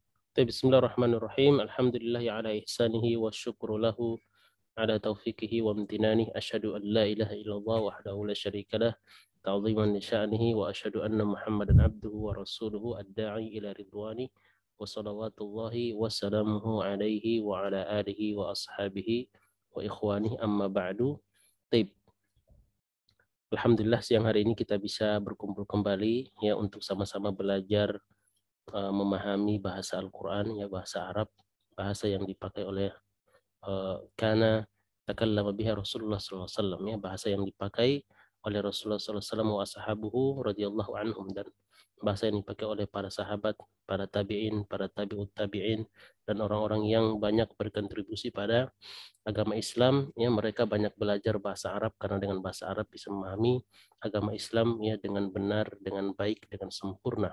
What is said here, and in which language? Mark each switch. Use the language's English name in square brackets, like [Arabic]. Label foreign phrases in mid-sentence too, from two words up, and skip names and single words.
[Arabic] بسم الله الرحمن الرحيم. الحمد لله على إحسانه والشكر له على توفيقه وامتنانه. أشهد أن لا إله إلا الله وحده لا شريك له تعظيما لشأنه وأشهد أن محمدا عبده ورسوله الداعي إلى رضوانه وصلوات الله وسلامه عليه وعلى آله وأصحابه وإخوانه أما بعد. Taib. [Indonesian] Alhamdulillah siang hari ini kita bisa berkumpul kembali ya untuk sama-sama belajar memahami bahasa Al-Quran, ya bahasa Arab, bahasa yang dipakai oleh [Arabic] كان تكلم بها رسول الله [Indonesian] SAW, ya bahasa yang dipakai oleh Rasulullah SAW [Arabic] وأصحابه رضي الله عنهم, [Indonesian] dan bahasa yang dipakai oleh para sahabat, para tabi'in, para [Arabic] تابع التابعين, [Indonesian] dan orang-orang yang banyak berkontribusi pada agama Islam. Ya, mereka banyak belajar bahasa Arab karena dengan bahasa Arab bisa memahami agama Islam ya dengan benar, dengan baik, dengan sempurna.